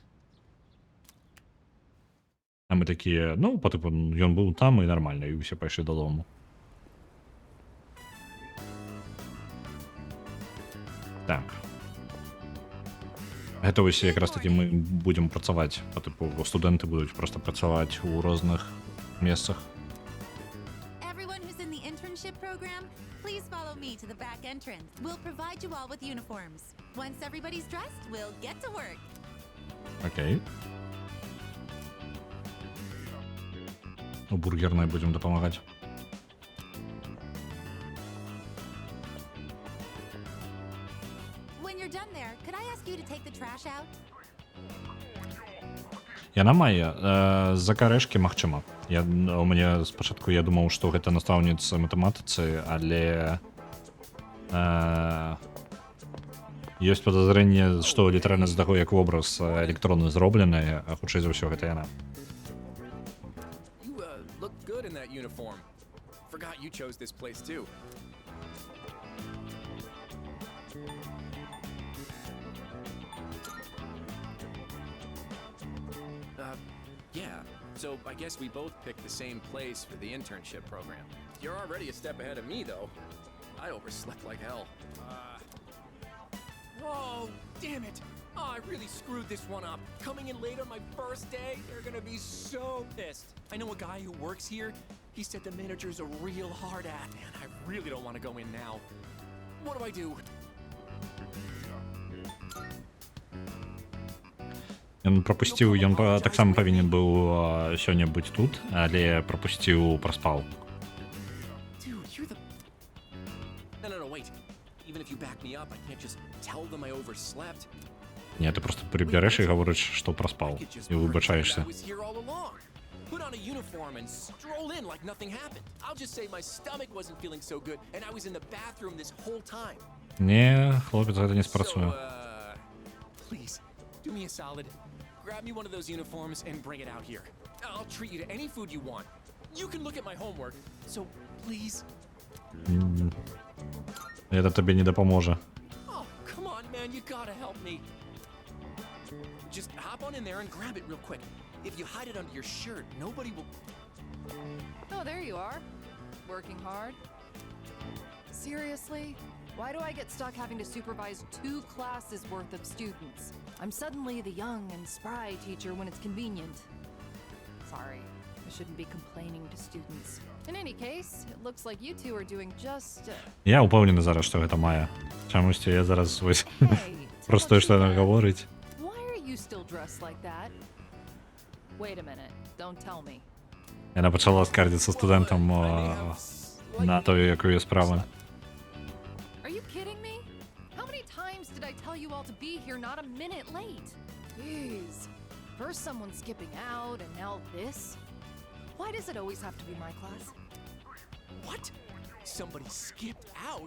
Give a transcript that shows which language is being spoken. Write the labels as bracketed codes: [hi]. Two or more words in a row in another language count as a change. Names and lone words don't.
[be] А мы такія, ну, па тыпу, ён быў там і нармальна, і ўсе пайшлі дадому. Так. Гэта вось якраз такі мы будзем працаваць, па тыпу, студэнты будуць проста працаваць у розных месцах. [en] Everyone who's in the internship program, please follow me to the back entrance. We'll provide you all with uniforms. Once everybody's dressed, we'll get to work. [be] Окей. У бургернай будзем дапамагаць. [en] When you're done there, could I ask you to take the trash out? [be] Яна мае закарэшкі, магчыма. У мяне спачатку я думаў, што гэта настаўніца матэматыцы, але ёсць падазрэнне, што літаральна з таго, як вобраз электронны зроблены, а хутчэй за ўсё гэта яна. [en] You look good in that uniform. Forgot you chose this place too. Yeah, so I guess we both picked the same place for the internship program. You're already a step ahead of me, though. I overslept like hell. Whoa, damn it! Oh, I really screwed this one up. Coming in late on my first day, they're gonna be so pissed. I know a guy who works here. He said the manager's a real hard ass, and I really don't want to go in now. What do I do? [be] Ён прапусціў, ён таксама павінен быў сёння быць тут, але прапусціў, праспаў. [en] Dude, you're the... No, wait. Even if you back me up, I can't just tell them I overslept. [be] Не, ты просто прыбярэш і гаворыш, што праспаў, і выбачаешся. [en] I was here all along. Put on a uniform and stroll in like nothing happened. I'll just say my stomach wasn't feeling so good, and I was in the bathroom this whole time. [be] Не, хлопец, гэта не спрацуе. [en] Please, do me a solid. Grab me one of those uniforms and bring it out here. I'll treat you to any food you want. You can look at my homework, so please. [be] Гэта табе не дапаможа. [en] Oh, come on, man, you gotta help me. Just hop on in there and grab it real quick. If you hide it under your shirt, nobody will... Oh, there you are. Working hard. Seriously? Why do I get stuck having to supervise 2 classes worth of students? I'm suddenly the young and spry teacher when it's convenient. Sorry, I shouldn't be complaining to students. In any case, it looks like you two are doing just... [be] Я упэўнены зараз, што гэта Мая. Чамусьці я зараз вось просто што яна гаворыць. [en] Why are you still dressed like that? Wait a minute, don't tell me. [be] Яна пачала скардзіцца студэнтам на тое, якую справа. [en] Are you kidding me? How many times did I tell you all to be here not a minute late? Jeez. First someone skipping out, and now this? Why does it always have to be my class? What? Somebody skipped out?